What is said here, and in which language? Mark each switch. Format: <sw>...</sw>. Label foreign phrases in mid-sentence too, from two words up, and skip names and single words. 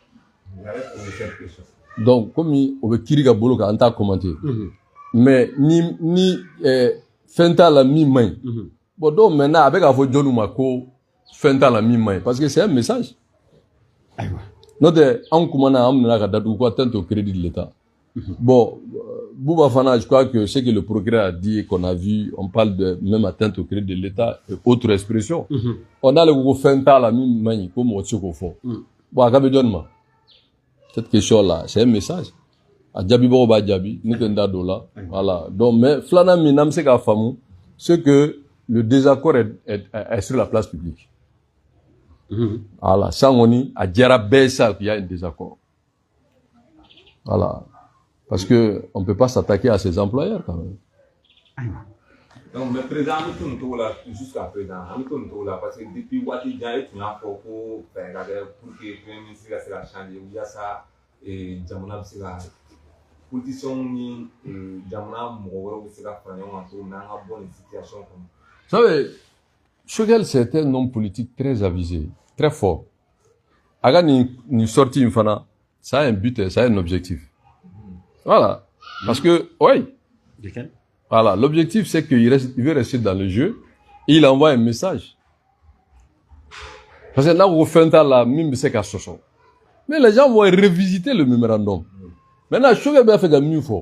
<bm>donc komi o bɛ kiiri ka bolo kan an t'a commenter mais ni fɛn t'a la min man ɲi</bm> <fr>bon donc maintenant</fr> <bm>a bɛ k'a fɔ jɔnniw ma ko fɛn t'a la min man ɲi</bm> <fr>parce que c'est un message</fr> <bm>n'o tɛ anw kumana an minɛna ka datugu ko</bm> <fr>atteinte au crédit de l'État bon Bouba Fana je crois que ce que le procureur a dit qu'on a vu on parle de même atteinte au crédit de l'État et autre expression on a le</fr> <bm>ko fɛn t'a la min man ɲi ko mɔgɔ tɛ se k'o fɔ</bm> <fr>bon</fr> <bm>a ka bɛ jɔnni ma</bm> <fr>cette question là c'est un message</fr> <bm>a jaabibagaw b'a jaabi ne tɛ n da don la</bm> <fr>voilà donc mais</fr> <bm>filanan min n'an bɛ se k'a faamu</bm> <fr>c'est que le désaccord est sur la place publique voilà ça</fr> <bm>kɔni a diyara bɛɛ</bm> <fr>ça qu'il y a un désaccord voilà parce que on peut pas s'attaquer à ses employeurs quand même donc mais président</fr> <bm>an bɛ to nin cogo la</bm> <fr>jusqu'à présent</fr> <bm>an bɛ to nin cogo la</bm> <fr>parce que depuis</fr> <bm>waati jan e tun y'a fɔ ko fɛɛrɛ ka kɛ</bm> <fr>pour que premier ministre</fr> <bm>ka se ka changer yaasa jamana bɛ se ka politiciens ni jamana mɔgɔ wɛrɛw bɛ se ka fara ɲɔgɔn kan cogo min na an ka bɔ nin situation kɔnɔ.</bm> <fr>Vous savez, Choguel c'est un homme politique très avisé, très fort.</fr> <bm>A ka nin sortie in fana</bm> <fr>ça a un but, ça a un objectif. Voilà, parce que oui. Lequel? Voilà, l'objectif c'est qu'il veut rester dans le jeu et il envoie un message. Parce que là, au fin temps, là, même c'est qu'à soso. Mais les gens vont revisiter le mémorandum. Maintenant, Choguel a fait un mieux fort.</fr>